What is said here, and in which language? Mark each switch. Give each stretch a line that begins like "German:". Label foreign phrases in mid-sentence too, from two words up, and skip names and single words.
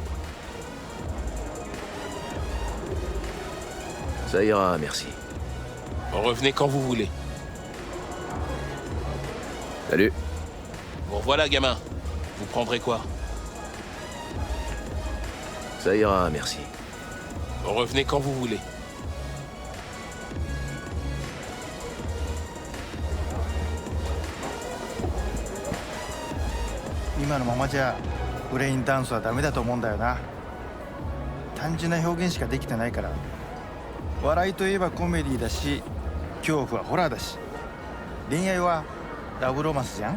French: Ça ira, merci. Revenez quand vous voulez. Salut. Bon, voilà, gamin. Vous prendrez quoi? Ça ira, merci. Revenez quand vous voulez.
Japanese: 今のままじゃブレインダンスはダメだと思うんだよな。単純な表現しかできてないから。笑いといえばコメディだし、恐怖はホラーだし、恋愛はラブロマンスじゃん。